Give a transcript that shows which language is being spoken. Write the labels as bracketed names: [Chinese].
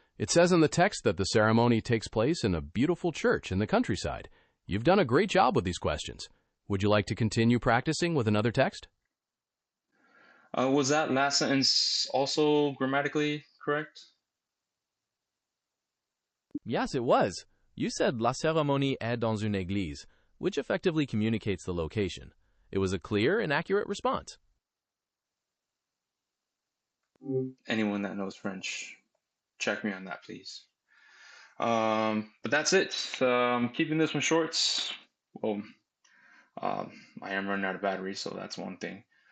[English] It says in the text that the ceremony takes place in a beautiful church in the countryside. You've done a great job with these questions. Would you like to continue practicing with another text? Was that last sentence also grammatically correct? Yes, it was. You said [French] La cérémonie est dans une église, [English] which effectively communicates the location. It was a clear and accurate response. Anyone that knows French, check me on that, please. But that's it. Keeping this one short. Well, I am running out of battery, so that's one thing.